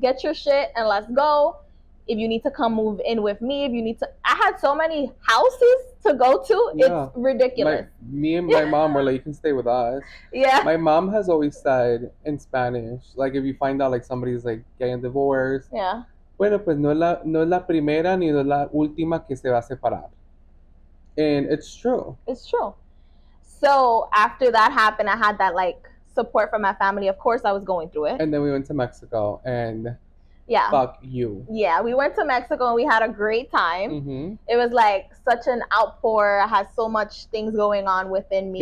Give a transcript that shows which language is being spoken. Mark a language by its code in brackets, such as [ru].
[en] Get your shit and let's go. If you need to come move in with me, if you need to, I had so many houses to go to. Yeah. It's ridiculous. Me and my mom were like, you can stay with us. Yeah. My mom has always said in Spanish, like if you find out like somebody's like getting divorced, yeah. [es] Bueno, pues no es la primera ni no es la última que se va a separar. [en] And it's true. It's true. So after that happened, I had that like support from my family. Of course, I was going through it. And then we went to Mexico and yeah, fuck you. Yeah, we went to Mexico and we had a great time. Mm-hmm. It was like such an outpour. I had so much things going on within me.